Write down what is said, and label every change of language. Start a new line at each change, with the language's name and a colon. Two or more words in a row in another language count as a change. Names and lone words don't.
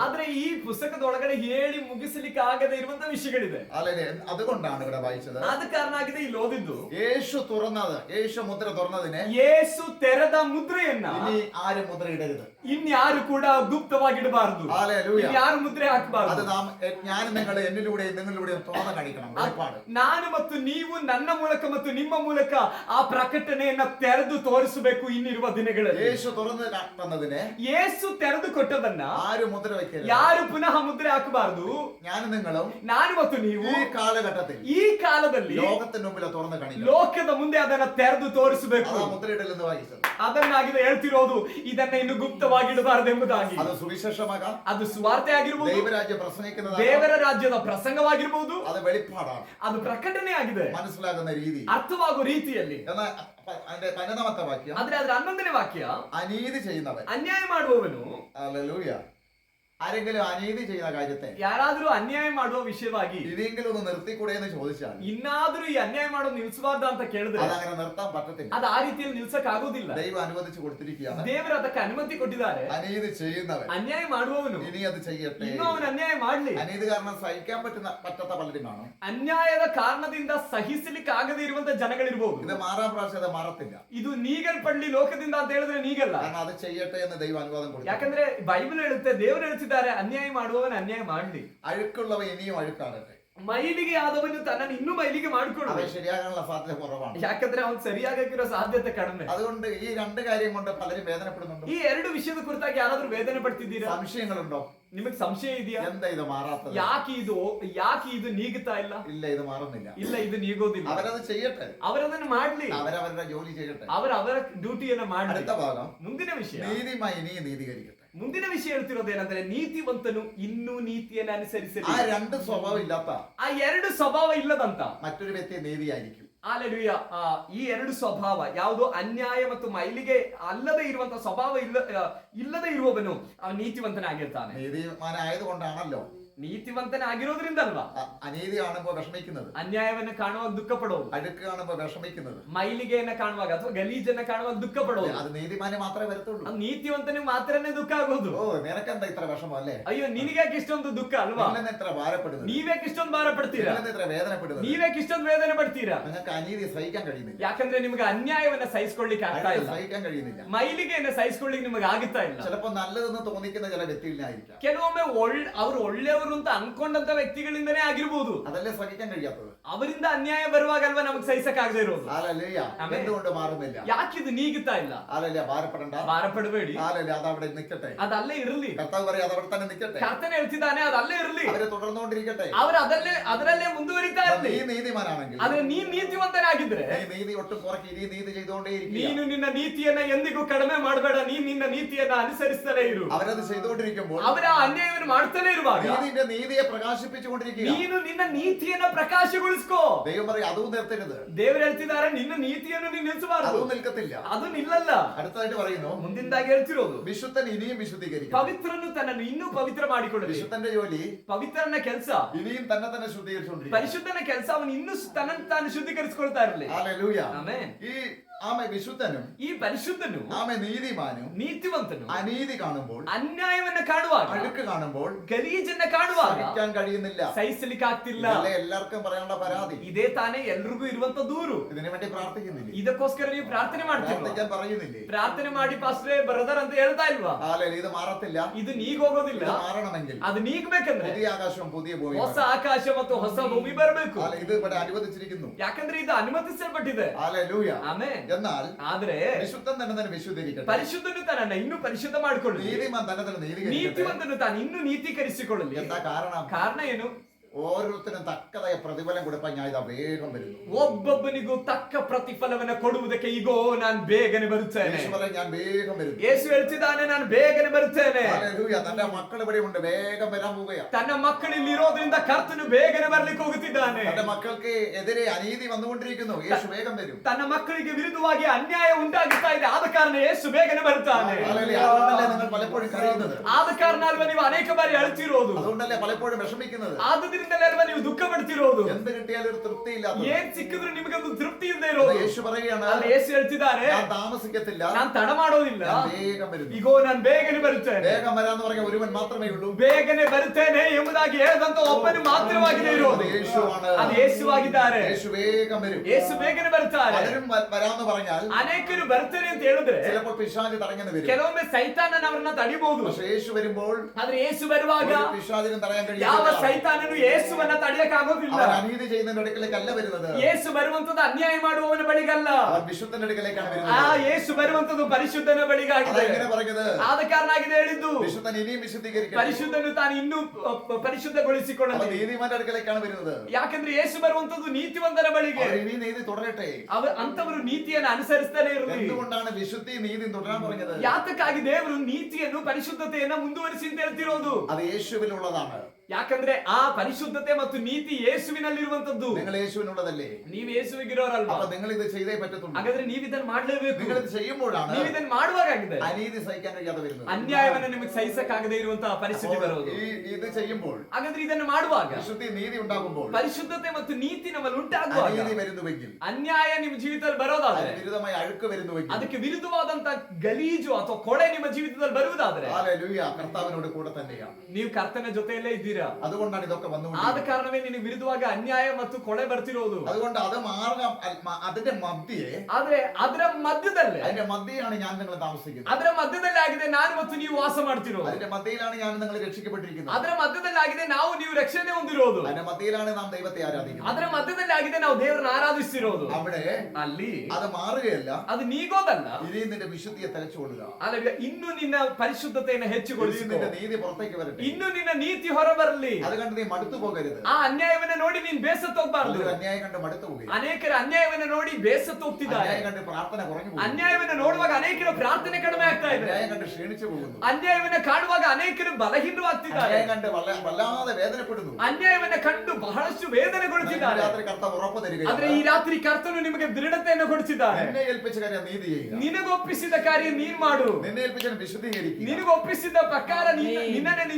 Kannada: ಆದ್ರೆ ಈ ಪುಸ್ತಕದೊಳಗಡೆ ಹೇಳಿ ಮುಗಿಸಲಿಕ್ಕೆ ಆಗದೆ ಇರುವಂತ ವಿಷಯಗಳಿದೆ.
Malayalam: അതുകൊണ്ടാണ് ഇവിടെ വായിച്ചത്.
Kannada: ಆದ ಕಾರಣ ಆಗಿದೆ ಇಲ್ಲಿ ಓದಿದ್ದು.
Malayalam: യേശു മുദ്ര തുറന്നതിനെ
Kannada: ಯೇಸು ತೆರೆದ ಮುದ್ರೆಯನ್ನ
Malayalam: ഇനി ആരും മുദ്ര ഇടരുത്.
Kannada: ಇನ್ಯಾರು ಕೂಡ ಗುಪ್ತವಾಗಿಡಬಾರದು. ಯಾರು ಮುದ್ರೆ ಹಾಕಬಾರದು.
Malayalam: അത് നാം ഞാനും നിങ്ങൾ എന്നിലൂടെയും നിങ്ങളിലൂടെയും തുറന്നു കാണിക്കണം.
Kannada: ನಾನು ಮತ್ತು ನೀವು ನನ್ನ ಮೂಲಕ ಮತ್ತು ನಿಮ್ಮ ಮೂಲಕ ಆ ಪ್ರಕಟಣೆಯನ್ನ ತೆರೆದು ತೋರಿಸಬೇಕು ಇನ್ನಿರುವ ದಿನಗಳಲ್ಲಿ.
Malayalam: യേശു തുറന്നു തന്നതിനെ
Kannada: ಯೇಸು ತೆರೆದು ಕೊಟ್ಟದನ್ನ
Malayalam: ആരും മുദ്ര വെക്കരുത്.
Kannada: ಯಾರು ಪುನಃ ಮುದ್ರೆ ಹಾಕಬಾರದು.
Malayalam: ഞാനും നിങ്ങളും
Kannada: ನಾನು ಮತ್ತು ನೀವು
Malayalam: ഈ കാലഘട്ടത്തിൽ
Kannada: ಈ ಕಾಲದಲ್ಲಿ
Malayalam: ലോകത്തിന് മുമ്പിൽ തുറന്നു കാണിക്കണം.
Kannada: ಲೋಕದ ಮುಂದೆ ಅದನ್ನ ತೆರೆದು ತೋರಿಸಬೇಕು.
Malayalam: മുദ്രയിടലെന്ന് വായിച്ചത്
Kannada: ಅದನ್ನಾಗಿದೆ ಹೇಳ್ತಿರೋದು. ಇದನ್ನ ಇನ್ನು ಗುಪ್ತವಾಗಿಡಬಾರದು ಎಂಬುದಾಗಿ.
Malayalam: ಅದು ಸುವಿಶೇಷമാകാം,
Kannada: ಅದು ಸುವಾರ್ತೆ ಆಗಿರಬಹುದು,
Malayalam: ദൈവരാജ്യ പ്രസംഗിക്കുന്നത്
Kannada: ದೇವರ ರಾಜ್ಯದ ಪ್ರಸಂಗವಾಗಿರಬಹುದು,
Malayalam: ಅದು വെളിപ്പാടാണ്,
Kannada: ಅದು ಪ್ರಕಟಣೆ ಆಗಿದೆ,
Malayalam: മനസ്സിലാകുന്ന രീതി,
Kannada: ಅರ್ಥವಾಗುವ ರೀತಿಯಲ್ಲಿ.
Malayalam: എന്നാൽ അതിന്റെ 11ാമത്തെ വാക്യം,
Kannada: ಆದ್ರೆ ಅದರ 11ನೇ ವಾಕ್ಯ,
Malayalam: അനീതി ചെയ്യുന്നവൻ,
Kannada: ಅನ್ಯಾಯ ಮಾಡುವವನು,
Malayalam: ഹല്ലേലൂയ, ആരെങ്കിലും അനീതി ചെയ്യുന്ന കാര്യത്തെ
Kannada: ಯಾರಾದರೂ ಅನ್ಯಾಯ ಮಾಡುವ ವಿಷಯವಾಗಿ
Malayalam: ഇനിയെങ്കിലും ഒന്ന് നിർത്തിക്കൂടെ എന്ന് ചോദിച്ചാൽ,
Kannada: ಇನ್ನಾದ್ರೂ ಈ ಅನ್ಯಾಯ ಮಾಡೋದು ನಿಲ್ಸಬಾರ್ದ ಅಂತ ಕೇಳಿದ್ರೆ
Malayalam: അതങ്ങനെ നിർത്താൻ പറ്റത്തില്ല.
Kannada: ಅದು ಆ ರೀತಿಯಲ್ಲಿ ನಿಲ್ಸಕ್ ಆಗೋದಿಲ್ಲ.
Malayalam: ദൈവം അനുവദിച്ചു കൊടുത്തിരിക്കുകയാണ്.
Kannada: ದೇವರು ಅದಕ್ಕೆ ಅನುಮತಿ ಕೊಟ್ಟಿದ್ದಾರೆ.
Malayalam: അനീതി ചെയ്യുന്നവൻ,
Kannada: ಅನ್ಯಾಯ ಮಾಡುವವನು
Malayalam: ഇനി അത് ചെയ്യട്ടെ.
Kannada: ಇನ್ನೂ ಅವನು ಅನ್ಯಾಯ ಮಾಡ್ಲಿ.
Malayalam: അനീതി കാരണം സഹിക്കാൻ പറ്റാത്ത പലരും കാണും.
Kannada: ಅನ್ಯಾಯದ ಕಾರಣದಿಂದ ಸಹಿಸಲಿಕ್ಕೆ ಆಗದೇ ಇರುವಂತ ಜನಗಳಿರ್ಬಹುದು.
Malayalam: ഇത് മാറാൻ പ്രാവശ്യം അത് മാറത്തില്ല.
Kannada: ಇದು ನೀಗಲ್ಪಡ್ಲಿ ಲೋಕದಿಂದ ಅಂತ ಹೇಳಿದ್ರೆ ನೀಗಲ್ಲ.
Malayalam: കാരണം അത് ചെയ്യട്ടെ എന്ന് ദൈവം അനുവാദം കൊടുത്തു.
Kannada: ಯಾಕಂದ್ರೆ ಬೈಬಲ್ ಹೇಳುತ್ತೆ, ದೇವರು ಹೇಳ್ತಿದ್ದಾರೆ, ಅನ್ಯಾಯ ಮಾಡುವವನು ಅನ್ಯಾಯ ಮಾಡ್ಲಿ.
Malayalam: അഴുക്കുള്ളവ ഇനിയും അഴുക്കാകട്ടെ.
Kannada: ಮೈಲಿಗೆ ಆದವನು ತನ್ನನ್ನು ಇನ್ನೂ ಮೈಲಿಗೆ ಮಾಡಿಕೊಳ್ಳುವ.
Malayalam: അത് ശരിയാകാനുള്ള സാധ്യത കുറവാണ്.
Kannada: ಯಾಕಂದ್ರೆ ಅವನು ಸರಿಯಾಗಿರೋ ಸಾಧ್ಯತೆ ಕಡಿಮೆ.
Malayalam: അതുകൊണ്ട് ഈ രണ്ട് കാര്യം കൊണ്ട് പലരും വേദനപ്പെടുന്നുണ്ട്.
Kannada: ಈ 2 ವಿಷಯದ ಕುರಿತಾಗಿ ಯಾರಾದ್ರೂ ವೇದನೆ ಪಡ್ತಿದ್ದೀರಾ?
Malayalam: സംശയങ്ങളുണ്ടോ?
Kannada: ನಿಮಗೆ ಸಂಶಯ ಇದೆಯಾ?
Malayalam: എന്താ ഇത് മാറാത്തത്?
Kannada: ಯಾಕೆ ಇದು ನೀಗುತ್ತಾ ಇಲ್ಲ?
Malayalam: ഇല്ല, ഇത് മാറുന്നില്ല.
Kannada: ಇಲ್ಲ, ಇದು ನೀಗೋದಿಲ್ಲ.
Malayalam: അവരത് ചെയ്യട്ടെ,
Kannada: ಅವರದನ್ನು ಮಾಡ್ಲಿ,
Malayalam: അവരവരുടെ ജോലി ചെയ്യട്ടെ,
Kannada: ಅವರ ಡ್ಯೂಟಿಯನ್ನ ಮಾಡ್ಲಿ.
Malayalam: അടുത്ത ഭാഗം,
Kannada: ಮುಂದಿನ ವಿಷಯ,
Malayalam: നീതിമായി നീ നീതീകരിക്കട്ടെ.
Kannada: ಮುಂದಿನ ವಿಷಯ ಹೇಳ್ತಿರೋದು ಏನಂದ್ರೆ, ನೀತಿವಂತನು ಇನ್ನೂ ನೀತಿಯನ್ನು ಅನುಸರಿಸಲಿ.
Malayalam: ആ രണ്ട് സ്വഭാവം ഇല്ലാത്ത,
Kannada: ಆ 2 ಸ್ವಭಾವ ಇಲ್ಲದಂತ
Malayalam: മറ്റൊരു വ്യക്തി നീതിയായിരിക്കും.
Kannada: ಹಾಲೆಲೂಯಾ. ಈ 2 ಸ್ವಭಾವ ಯಾವುದು? ಅನ್ಯಾಯ ಮತ್ತು ಮೈಲಿಗೆ ಅಲ್ಲದೆ ಇರುವಂತ ಸ್ವಭಾವ ಇಲ್ಲದೆ ಇರುವವನು ನೀತಿವಂತನಾಗಿರ್ತಾನೆ.
Malayalam: നീതിമാനായത് കൊണ്ടാണല്ലോ
Kannada: ನೀತಿವಂತನಾಗಿರೋದ್ರಿಂದ ಅಲ್ವಾ
Malayalam: അനീതി കാണുമ്പോ വിഷമിക്കുന്നത്,
Kannada: ಅನ್ಯಾಯವನ್ನ ಕಾಣುವಾಗ ದುಃಖ ಪಡೋದು,
Malayalam: അഴുക്ക് കാണുമ്പോ വിഷമിക്കുന്നത്.
Kannada: ಮೈಲಿಗೆಯನ್ನ ಕಾಣುವಾಗ ಅಥವಾ ಗಲೀಜನ್ನ ಕಾಣುವಾಗ ದುಃಖ ಪಡೋದು.
Malayalam: അത് നീതിമാന് മാത്രമേ വരത്തുള്ളൂ.
Kannada: ಅದು ನೀತಿವಂತನಿಗೆ ಮಾತ್ರನೇ ದುಃಖ ಆಗೋದು.
Malayalam: ഓ നിനക്കെന്താ ഇത്ര വിഷമം അല്ലേ?
Kannada: ಅಯ್ಯೋ ನಿನಗ್ಯಾಕೆ ಇಷ್ಟೊಂದು ದುಃಖ ಅಲ್ವಾ?
Malayalam: നിങ്ങളെന്താ ഇത്ര ഭാരപ്പെടുന്നത്?
Kannada: ನೀವ್ಯಾಕೆ ಇಷ್ಟೊಂದು ಭಾರ ಪಡ್ತೀರಾ?
Malayalam: നിങ്ങളെന്താ ഇത്ര വേദനപ്പെടുന്നത്?
Kannada: ನೀವ್ಯಾಕೆ ಇಷ್ಟೊಂದು ವೇದನೆ ಪಡ್ತೀರಾ?
Malayalam: നിങ്ങൾക്ക് ಅನೀതി ಸಹಿക്കാൻ കഴിയുന്നില്ല,
Kannada: ಯಾಕಂದ್ರೆ ನಿಮಗೆ ಅನ್ಯಾಯವನ್ನ ಸಹಿಸ್ಕೊಳ್ಳಿಕ್ಕೆ ಆಗ್ತಾ
Malayalam: അഴുക്ക്
Kannada: ಇಲ್ಲ,
Malayalam: സഹിക്കാൻ കഴിയുന്നില്ല.
Kannada: ಮೈಲಿಗೆಯನ್ನ ಸಹಿಸ್ಕೊಳ್ಳಿಕ್ಕೆ ನಿಮಗೆ ಆಗುತ್ತಾ ಇಲ್ಲ.
Malayalam: ചിലപ്പോ നല്ലതെന്ന് തോന്നിക്കുന്ന ചില വ്യക്തികളിലായിരിക്കാം,
Kannada: ಕೆಲವೊಮ್ಮೆ ಅವ್ರು ಒಳ್ಳೆಯವರು ಅಂತ ಅನ್ಕೊಂಡಂತ ವ್ಯಕ್ತಿಗಳಿಂದನೇ ಆಗಿರ್ಬೋದು.
Malayalam: അതല്ലേ സഹിക്കാൻ കഴിയാത്തത്.
Kannada: ಅವರಿಂದ ಅನ್ಯಾಯ ಬರುವಾಗಲ್ವಾ ನಮಗೆ ಸಹಿಸಕ್ ಆಗದೆ ಇರೋದು.
Malayalam: ഹല്ലേലൂയ. ആമേൻ. എന്തുകൊണ്ട് മാറുന്നില്ല?
Kannada: ಯಾಕಿದು ನೀಗುತ್ತಾ ಇಲ್ಲ?
Malayalam: ഹല്ലേലൂയ. ഭാരപ്പെടണ്ട,
Kannada: ಭಾರ ಪಡಬೇಡಿ,
Malayalam: ഹല്ലേലൂയ. അതവിടെ നിൽക്കട്ടെ.
Kannada: ಅದಲ್ಲೇ ಇರಲಿ.
Malayalam: കർത്താവ് പറയും അതവിടെ തന്നെ നിൽക്കട്ടെ,
Kannada: ಕರ್ತನೆ ಹೇಳ್ತಿದ್ದಾನೆ ಅದಲ್ಲೇ ಇರಲಿ.
Malayalam: അവരെ തുടർന്നുകൊണ്ടിരിക്കട്ടെ.
Kannada: ಅವರು ಅದರಲ್ಲೇ ಮುಂದುವರಿತಾ ಇರಲಿ.
Malayalam: നീ നീതിമാനാണെങ്കിൽ,
Kannada: ಆದ್ರೆ ನೀನ್ ನೀತಿವಂತನಾಗಿದ್ರೆ,
Malayalam: നീ നീതി ഒട്ടും കുറയ്ക്ക്, നീ നീതി ചെയ്തുകൊണ്ടേയിരിക്കുക.
Kannada: ನೀನು ನಿನ್ನ ನೀತಿಯನ್ನ ಎಂದಿಗೂ ಕಡಿಮೆ ಮಾಡಬೇಡ. ನೀನ್ ನಿನ್ನ ನೀತಿಯನ್ನ ಅನುಸರಿಸ್ತಲೇ ಇರು.
Malayalam: അവരത് ചെയ്തുകൊണ്ടിരിക്കുമ്പോൾ
Kannada: ಅವರ ಅನ್ಯಾಯವನ್ನು ಮಾಡ್ತಲೇ ಇರುವಾಗ
Malayalam: നീ നിന്റെ നീതിയെ പ്രകാശിപ്പിച്ചുകൊണ്ടിരിക്കുക.
Kannada: ನೀನು ನಿನ್ನ ನೀತಿಯನ್ನ ಪ್ರಕಾಶಗೊಳಿಸ್ಕೋ.
Malayalam: ദൈവം പറയും അതും നിർത്തരുത്,
Kannada: ದೇವರು ಹೇಳ್ತಿದ್ದಾರೆ ನಿನ್ನ ನೀತಿಯನ್ನು ನೀನು ನಿಲ್ಲಿಸಬಾರದು.
Malayalam: അതും നിൽക്കത്തില്ല.
Kannada: ಅದು ನಿಲ್ಲಲ್ಲ.
Malayalam: അടുത്തതായിട്ട് പറയുന്നു,
Kannada: ಮುಂದಿಂದಾಗಿ ಹೇಳ್ತಿರೋದು
Malayalam: വിശുദ്ധൻ ഇനിയും വിശുദ്ധീകരിക്കും.
Kannada: ಪವಿತ್ರನು ತನ್ನನ್ನು ಇನ್ನೂ ಪವಿತ್ರ ಮಾಡಿಕೊಳ್ಳಲಿ.
Malayalam: വിശുദ്ധന്റെ ജോലി
Kannada: ಪವಿತ್ರನ ಕೆಲಸ,
Malayalam: ഇനിയും തന്നെ ശുദ്ധീകരിച്ചുകൊണ്ടിരിക്കും.
Kannada: ಪರಿಶುದ್ಧನ ಕೆಲಸ, ಅವನು ಇನ್ನೂ ತನ್ನನ್ನು ತಾನು ಶುದ್ಧೀಕರಿಸಿಕೊಳ್ತಾ ಇರಲಿ.
Malayalam: ഹല്ലേലൂയ.
Kannada: ಆಮೆನ್.
Malayalam: ഈ ആമേ വിശുദ്ധനും
Kannada: ಈ ಪರಿಶುದ್ಧನು
Malayalam: ആമേ നീതിമാനും
Kannada: ನೀತಿವಂತನು
Malayalam: അനീതി കാണുമ്പോൾ,
Kannada: ಅನ್ಯಾಯವನ್ನ ಕಾಣುವಾಗ,
Malayalam: അഴുക്ക് കാണുമ്പോൾ
Kannada: ಗಲೀಜನ್ನ ಕಾಣುವಾಗ
Malayalam: സഹിക്കാൻ കഴിയുന്നില്ല.
Kannada: ಸಹಿಸಲಿಕ್ಕೆ ಆಗ್ತಿಲ್ಲ.
Malayalam: ഇതല്ലേ എല്ലാവർക്കും പറയാനുള്ള പരാതി.
Kannada: ಇದೇ ತಾನೇ ಎಲ್ರಿಗೂ ಇರುವಂತ ದೂರು.
Malayalam: ഇതിനു വേണ്ടി പ്രാർത്ഥിക്കുന്നില്ലേ?
Kannada: ಇದಕ್ಕೋಸ್ಕರ ನೀವು ಪ್ರಾರ್ಥನೆ ಮಾಡ್ತೀರಾ?
Malayalam: പ്രാർത്ഥിക്കാൻ പറയുന്നില്ലേ?
Kannada: ಪ್ರಾರ್ಥನೆ ಮಾಡಿ
English: pastor brother
Kannada: ಅಂತ ಹೇಳ್ತಾ ಇಲ್ವಾ?
Malayalam: ഹല്ലേലൂയ. ഇത് മാറത്തില്ല.
Kannada: ಇದು ನೀಗೋಗೋದಿಲ್ಲ.
Malayalam: ഇത് മാറണമെങ്കിൽ
Kannada: ಅದು ನೀಗ್ಬೇಕಂದ್ರೆ
Malayalam: പുതിയ ആകാശവും പുതിയ ഭൂമിയും
Kannada: ಹೊಸ ಆಕಾಶ ಮತ್ತು ಹೊಸ ಭೂಮಿ ಬರಬೇಕು.
Malayalam: ഇത് ഇവിടെ അനുവദിച്ചിരിക്കുന്നു.
Kannada: ಯಾಕಂದ್ರೆ ಇದು ಅನುಮತಿಸಲ್ಪಟ್ಟಿದೆ.
Malayalam: ഹല്ലേലൂയ.
Kannada: ಆಮೆನ್.
Malayalam: എന്നാൽ
Kannada: ಆದ್ರೆ
Malayalam: വിശുദ്ധൻ തന്നെ വിശുദ്ധീകരിക്കട്ടെ.
Kannada: ಪರಿಶುದ್ಧನು ತನ್ನನ್ನ ಇನ್ನೂ ಪರಿಶುದ್ಧ ಮಾಡಿಕೊಳ್ಳಲಿ.
Malayalam: നീതിമാൻ തന്നെ നീതീകരിക്കട്ടെ.
Kannada: ನೀತಿವಂತನು ತಾನು ಇನ್ನೂ ನೀತೀಕರಿಸಿಕೊಳ್ಳಲಿ.
Malayalam: എന്താ കാരണം?
Kannada: ಕಾರಣ ಏನು?
Malayalam: ഓരോരുത്തരും തക്കതായ പ്രതിഫലം കൊടുക്കാൻ ഞാൻ ഇതാ വേഗം വരുന്നു.
Kannada: ಒಬ್ಬೊಬ್ಬನಿಗೂ ತಕ್ಕ ಪ್ರತಿಫಲವನ್ನ ಕೊಡುವುದಕ್ಕೆ ಈಗೋ ನಾನು ಬೇಗನೆ ಬರುತ್ತೇನೆ.
Malayalam: യേശു പറയും ഞാൻ വേഗം വരുന്നു.
Kannada: ಯೇಸು ಹೇಳ್ತಿದ್ದಾನೆ ನಾನು ಬೇಗನೆ ಬರುತ್ತೇನೆ.
Malayalam: ഹല്ലേലൂയ. തന്റെ മക്കൾ ഇവിടെ ഉണ്ട്, വേഗം വരാൻ പോവുകയാണ്.
Kannada: ತನ್ನ ಮಕ್ಕಳಿಲ್ಲಿ ಇರೋದ್ರಿಂದ ಕರ್ತನು ಬೇಗನೆ ಬರ್ಲಿಕ್ಕೆ ಹೋಗುತ್ತಿದ್ದಾನೆ.
Malayalam: തന്റെ മക്കൾക്ക് എതിരെ അനീതി വന്നുകൊണ്ടിരിക്കുന്നു, യേശു വേഗം വരും.
Kannada: ತನ್ನ ಮಕ್ಕಳಿಗೆ ವಿರುದ್ಧವಾಗಿ ಅನ್ಯಾಯ ಉಂಟಾಗುತ್ತಾ ಇದೆ, ಆದ ಕಾರಣ ಯೇಸು ಬೇಗನೆ ಬರ್ತಾನೆ.
Malayalam: ഹല്ലേലൂയ. അതുകൊണ്ടല്ലേ നിങ്ങൾ പലപ്പോഴും കരയുന്നത്?
Kannada: ಆದ ಕಾರಣ ಅಲ್ವಾ ನೀವು ಅನೇಕ ಬಾರಿ ಅಳ್ತಿರೋದು?
Malayalam: അതുകൊണ്ടല്ലേ പലപ്പോഴും വിഷമിക്കുന്നത്?
Kannada: ಆದ್ರಿಂದಲೇ ಅಲ್ವಾ ನೀವು ದುಃಖ ಪಡ್ತಿರೋದು?
Malayalam: എന്ത് കിട്ടിയാലും ഒരു തൃപ്തിയില്ലാത്ത,
Kannada: ಏನ್ ಸಿಕ್ಕಿದ್ರು ನಿಮಗೊಂದು ತೃಪ್ತಿ ಇಲ್ಲದೆ ಇರೋದು.
Malayalam: യേശു പറയുകയാണ്
Kannada: ಅಲ್ಲಿ ಯೇಸು ಹೇಳ್ತಿದ್ದಾರೆ
Malayalam: ഞാൻ താമസിക്കത്തില്ല,
Kannada: ನಾನು ತಡ ಮಾಡೋದಿಲ್ಲ,
Malayalam: ഞാൻ വേഗം വരുന്നു.
Kannada: ಈಗೋ ನಾನು ಬೇಗನೆ ಬರುತ್ತೇನೆ.
Malayalam: വേഗം വരാന്ന് പറഞ്ഞ ഒരുവൻ മാത്രമേ ഉള്ളൂ.
Kannada: ಬೇಗನೆ ಬರುತ್ತೇನೆ ಎಂಬುದಾಗಿ ಹೇಳಿದಂತ ಒಬ್ಬನು ಮಾತ್ರವಾಗಿದೆ ಇರೋದು.
Malayalam: അത് യേശുവാണ്.
Kannada: ಅದು ಯೇಸುವಾಗಿದ್ದಾರೆ.
Malayalam: യേശു വേഗം വരും.
Kannada: ಯೇಸು ಬೇಗನೆ ಬರ್ತಾರೆ.
Malayalam: പലരും വരാന്ന് പറഞ്ഞാൽ
Kannada: ಅನೇಕರು ಬರ್ತಾರೆ ಅಂತ ಹೇಳಿದ್ರೆ
Malayalam: ചിലപ്പോൾ പിശാച് തടഞ്ഞെന്ന് വരും.
Kannada: ಕೆಲವೊಮ್ಮೆ ಸೈತಾನನ ಅವರನ್ನ ತಡಿಬಹುದು.
Malayalam: പക്ഷേ യേശു വരുമ്പോൾ
Kannada: ಆದ್ರೆ ಯೇಸು ಬರುವಾಗ
Malayalam: ഒരു പിശാചിനും തടയാൻ
Kannada: ಯಾವ
Malayalam: കഴിയില്ല.
Kannada: ಸೈತಾನನು ಯೇಸುವನ್ನ ತಡೆಯಕ್ಕಾಗೋದಿಲ್ಲ.
Malayalam: അവൻ അനീതി ചെയ്യുന്നതിന്റെ അടുക്കലേക്കല്ല വരുന്നത്,
Kannada: ಯೇಸು ಬರುವಂತದ್ದು ಅನ್ಯಾಯ ಮಾಡುವವನ ಬಳಿಗಲ್ಲ,
Malayalam: അവൻ വിശുദ്ധന്റെ അടുക്കലേക്കാണ്
Kannada: ಆ
Malayalam: വരുന്നത്.
Kannada: ಯೇಸು ಬರುವಂತದ್ದು ಪರಿಶುದ್ಧನ ಬಳಿಗಾಗಿದೆ.
Malayalam: അതെങ്ങനെ പറഞ്ഞത്?
Kannada: ಆದ ಕಾರಣ ಆಗಿದೆ ಹೇಳಿದ್ದು
Malayalam: വിശുദ്ധൻ ഇനിയും വിശുദ്ധീകരിക്കും.
Kannada: ಪರಿಶುದ್ಧನು ತಾನು ಇನ್ನೂ ಪರಿಶುದ್ಧಗೊಳಿಸಿಕೊಳ್ಳಲಿ.
Malayalam: അവൻ നീതിമാന്റെ അടുക്കലേക്കാണ് വരുന്നത്.
Kannada: ಯಾಕಂದ್ರೆ ಯೇಸು ಬರುವಂತದ್ದು ನೀತಿವಂತನ ಬಳಿಗೆ.
Malayalam: അവർ ഇനി നീതി തുടരട്ടെ.
Kannada: ಅಂತವರು ನೀತಿಯನ್ನು ಅನುಸರಿಸ್ತಾನೆ ಇರಲಿ.
Malayalam: എന്തുകൊണ്ടാണ് വിശുദ്ധി നീതിയും തുടരാൻ പറഞ്ഞത്?
Kannada: ಯಾತಕ್ಕಾಗಿ ದೇವರು ನೀತಿಯನ್ನು ಪರಿಶುದ್ಧತೆಯನ್ನ ಮುಂದುವರಿಸಿ ಅಂತ ಹೇಳ್ತಿರೋದು?
Malayalam: അത് യേശുവിലുള്ളതാണ്.
Kannada: ಯಾಕಂದ್ರೆ ಆ ಪರಿಶುದ್ಧತೆ ಮತ್ತು ನೀತಿ ಯೇಸುವಿನಲ್ಲಿರುವಂತದ್ದು.
Malayalam: നിങ്ങൾ യേശുവിനുള്ളതല്ലേ?
Kannada: ನೀವು ಯೇಸುವಿಗಿರೋರಲ್ವಾ?
Malayalam: അപ്പൊ നിങ്ങൾ ഇത് ചെയ്തേ പറ്റത്തുള്ളൂ.
Kannada: ಹಾಗಾದ್ರೆ ನೀವು ಇದನ್ನ ಮಾಡ್ಲೇಬೇಕು.
Malayalam: നിങ്ങൾ ഇത് ചെയ്യുമ്പോഴാണ്
Kannada: ನೀವು ಇದನ್ನ ಮಾಡುವಾಗಿದೆ
Malayalam: അനീതി സഹിക്കാൻ കഴിയാതെ വരുന്നത്.
Kannada: ಅನ್ಯಾಯವನ್ನ ನಿಮಗೆ ಸಹಿಸಕ್ಕಾಗದೇ ಇರುವಂತಹ ಪರಿಸ್ಥಿತಿ ಬರೋದು.
Malayalam: ഇത് ചെയ്യുമ്പോൾ,
Kannada: ಹಾಗಾದ್ರೆ ಇದನ್ನು ಮಾಡುವಾಗ,
Malayalam: വിശുദ്ധി നീതി ഉണ്ടാകുമ്പോൾ,
Kannada: ಪರಿಶುದ್ಧತೆ ಮತ್ತು ನೀತಿ ನಮ್ಮಲ್ಲಿ ಉಂಟಾಗುವಾಗ,
Malayalam: അനീതി വരുന്നുവെങ്കിൽ,
Kannada: ಅನ್ಯಾಯ ನಿಮ್ಮ ಜೀವಿತದಲ್ಲಿ ಬರೋದಾದ್ರೆ,
Malayalam: വിരുദ്ധമായി അഴുക്ക് വരുന്നുവെങ്കിൽ,
Kannada: ಅದಕ್ಕೆ ವಿರುದ್ಧವಾದಂತ ಗಲೀಜು ಅಥವಾ ಕೊಳೆ ನಿಮ್ಮ ಜೀವಿತದಲ್ಲಿ ಬರುವುದಾದ್ರೆ,
Malayalam: ഹല്ലേലൂയ, കർത്താവിനോട് കൂടെ തന്നെയാണ്.
Kannada: ನೀವು ಕರ್ತನ ಜೊತೆಯಲ್ಲೇ ಇದ್ದೀರಾ.
Malayalam: അതുകൊണ്ടാണ് ഇതൊക്കെ
Kannada: ಆದ
Malayalam: വന്നുകൊണ്ടിരിക്കുന്നത്.
Kannada: ಕಾರಣವೇ ನಿನಗೆ ವಿರುದ್ಧವಾಗಿ ಅನ್ಯಾಯ ಮತ್ತು ಕೊಳೆ ಬರ್ತಿರೋದು.
Malayalam: അതുകൊണ്ട് അത് മാർഗം, അതിന്റെ മധ്യേ,
Kannada: ಆದ್ರೆ ಅದರ ಮಧ್ಯದಲ್ಲೇ,
Malayalam: അതിന്റെ മധ്യയാണ് ഞാൻ നിങ്ങൾ താമസിക്കുന്നത്.
Kannada: ಅದರ ಮಧ್ಯದಲ್ಲಿ ಆಗಿದೆ ನಾನು ಮತ್ತು ನೀವು ವಾಸ ಮಾಡ್ತಿರೋದು.
Malayalam: അതിന്റെ മധ്യയിലാണ് ഞാൻ നിങ്ങൾ രക്ഷിക്കപ്പെട്ടിരിക്കുന്നത്.
Kannada: ಅದರ ಮಧ್ಯದಲ್ಲಿ ಆಗಿದೆ ನಾವು ನೀವು ರಕ್ಷಣೆ ಹೊಂದಿರೋದು.
Malayalam: അതിന്റെ മധ്യയിലാണ് നാം ദൈവത്തെ ആരാധിക്കുന്നത്.
Kannada: ಅದರ ಮಧ್ಯದಲ್ಲಿ ಆಗಿದೆ ನಾವು ದೇವರನ್ನ ಆರಾಧಿಸ್ತಿರೋದು.
Malayalam: അവിടെ
Kannada: ಅಲ್ಲಿ
Malayalam: അത് മാറുകയല്ല,
Kannada: ಅದು ನೀಗೋದಲ್ಲ,
Malayalam: ഇനിയും നിന്റെ വിശുദ്ധിയെ തെളിച്ചുകൊള്ളുക.
Kannada: ಅಲ್ಲ ಇನ್ನು ನಿನ್ನ ಪರಿಶುದ್ಧತೆಯನ್ನು
Malayalam: ഇനിയും
Kannada: ಹೆಚ್ಚುಗೊಳಿಸಿಕೊ.
Malayalam: നിന്റെ നീതി പുറത്തേക്ക് വരട്ടെ.
Kannada: ಇನ್ನು ನಿನ್ನ ನೀತಿ ಹೊರಬರಲಿ.
Malayalam: അത് കണ്ട് നീ മടുത്തു പോകരുത്.
Kannada: ಆ ಅನ್ಯಾಯವನ್ನ ನೋಡಿ ನೀನ್ ಬೇಸತ್ತೋಗ್ಬಾರ್ದು.
Malayalam: ഒരു അന്യായം കണ്ട് മടുത്തു പോകുക.
Kannada: ಅನೇಕರ ಅನ್ಯಾಯವನ್ನ ನೋಡಿ ಬೇಸತ್ತೋಗ್ತಿದ್ದಾರೆ.
Malayalam: അന്യായം കണ്ട് പ്രാർത്ഥന കുറഞ്ഞു പോകും.
Kannada: ಅನ್ಯಾಯವನ್ನ ನೋಡುವಾಗ ಅನೇಕರ ಪ್ರಾರ್ಥನೆ ಕಡಿಮೆ ಆಗ್ತಾ ಇದೆ.
Malayalam: അന്യായം കണ്ട് ക്ഷീണിച്ചു പോകുന്നു.
Kannada: ಅನ್ಯಾಯವನ್ನ ಕಾಣುವಾಗ ಅನೇಕರು ಬಲಹೀನರಾಗ್ತಿದ್ದಾರೆ.
Malayalam: അന്യായം കണ്ട് വല്ലാതെ വേദനപ്പെടുന്നു.
Kannada: ಅನ್ಯಾಯವನ್ನ ಕಂಡು ಬಹಳಷ್ಟು ವೇದನೆಗೊಳ್ಳುತ್ತಿದ್ದಾರೆ.
Malayalam: രാത്രി കർത്താവ് ഉറപ്പ് തരികയാണ്.
Kannada: ಆದ್ರೆ ಈ ರಾತ್ರಿ ಕರ್ತನು ನಿಮಗೆ ದೃಢತೆಯನ್ನು ಕೊಡಿಸಿದ್ದಾನೆ.
Malayalam: നിന്നെ ഏൽപ്പിച്ച കാര്യം നീതി ചെയ്യുക.
Kannada: ನಿನಗೊಪ್ಪಿಸಿದ ಕಾರ್ಯ ನೀನ್ ಮಾಡು.
Malayalam: നിന്നെ ഏൽപ്പിച്ച വിശുദ്ധീകരിക്കുക.
Kannada: ನಿನಗೊಪ್ಪಿಸಿದ ಪ್ರಕಾರ ನಿನ್ನನ್ನೇ ನೀನು ಶುದ್ಧೀಕರಿಸಿಕೊ.